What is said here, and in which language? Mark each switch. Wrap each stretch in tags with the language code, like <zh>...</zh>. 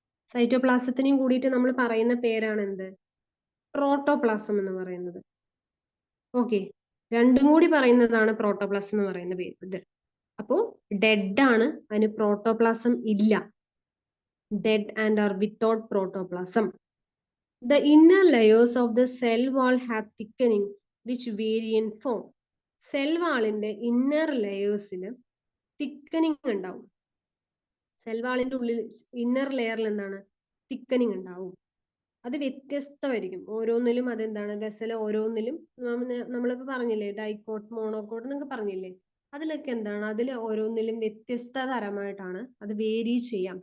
<ml>സൈറ്റോപ്ലാസത്തിനെയും കൂടിയിട്ട് നമ്മൾ പറയുന്ന പേരാണ് എന്ത്? പ്രോട്ടോപ്ലാസം എന്ന് പറയുന്നത്. ഓക്കെ, രണ്ടും കൂടി പറയുന്നതാണ് പ്രോട്ടോപ്ലാസം എന്ന് പറയുന്ന പേര്. അപ്പോ ഡെഡ് ആണ്, അതിന് പ്രോട്ടോപ്ലാസം ഇല്ല.</ml> <en>Dead and are without protoplasm. The inner layers of the cell wall have thickening which vary in form.</en> <ml>Cell വാളിന്റെ ഇന്നർ ലെയേഴ്സിന് തിക്കനിങ് ഉണ്ടാവും. സെൽ വാളിന്റെ ഉള്ളിൽ ഇന്നർ ലെയറിൽ എന്താണ് തിക്കനിങ് ഉണ്ടാവും. അത് വ്യത്യസ്തമായിരിക്കും ഓരോന്നിലും. അതെന്താണ് വെസൽ ഓരോന്നിലും നമ്മളിപ്പോ പറഞ്ഞില്ലേ ഡൈക്കോട്ട് മോണോക്കോട്ട് എന്നൊക്കെ പറഞ്ഞില്ലേ, അതിലൊക്കെ എന്താണ് അതിൽ ഓരോന്നിലും വ്യത്യസ്ത തരമായിട്ടാണ് അത് വേരി ചെയ്യാം.</ml>